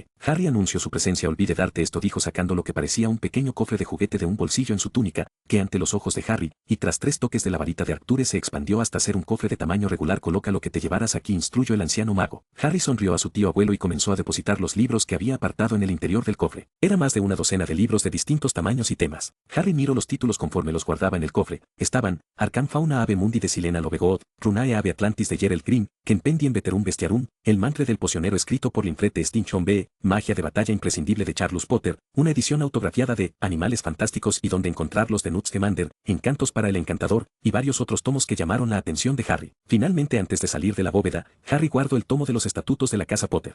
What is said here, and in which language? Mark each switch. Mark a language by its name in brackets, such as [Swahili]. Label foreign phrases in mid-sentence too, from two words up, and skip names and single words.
[Spanish] Harry anunció su presencia. Olvidé darte esto, dijo sacando lo que parecía un pequeño cofre de juguete de un bolsillo en su túnica, que ante los ojos de Harry, y tras 3 toques de la varita de Artures se expandió hasta ser un cofre de tamaño regular. Coloca lo que te llevarás aquí, instruyó el anciano mago. Harry sonrió a su tío abuelo y comenzó a depositar los libros que había apartado en el interior del cofre. Era más de una docena de libros de distintos tamaños y temas. Harry miró los títulos conforme los guardaba en el cofre. Estaban: Arcan Fauna Ave Mundi de Silena Lovegood, Runae Ave Atlantis de Gerald Grimm, Kempendien Veterum Bestiarum, El mantre del pocionero escrito por Linfrete Stinchon B, Magia de batalla imprescindible de Charles Potter, una edición autografiada de Animales fantásticos y donde encontrarlos de Newt Scamander, Encantos para el encantador, y varios otros tomos que llamaron la atención de Harry. Finalmente, antes de salir de la bóveda, Harry guardó el tomo de los estatutos de la casa Potter.